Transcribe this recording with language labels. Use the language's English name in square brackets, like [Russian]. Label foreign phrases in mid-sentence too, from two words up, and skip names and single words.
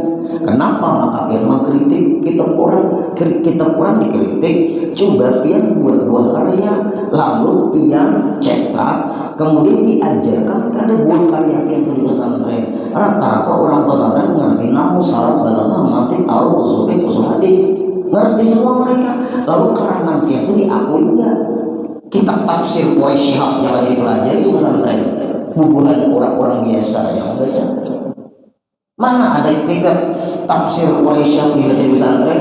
[Indonesian] Kenapa maka pian mengkritik kitab orang? Kitab orang dikritik, coba pian buat karya, lalu pian cetak, kemudian diajarkan kada buat karya pian di pesantren. Rata-rata orang pesantren mengerti nahu, saraf, balaghah, mantiq, arud, usul fiqh, usul hadis, ngerti semua mereka. Lalu karangan pian itu diakui enggak? Kitab tafsir Quraisy Shihab yang ada dipelajari di pesantren, bubuhan orang-orang biasa yang membaca. Mana ada kitab tafsir Quraisy Shihab dibaca di pesantren?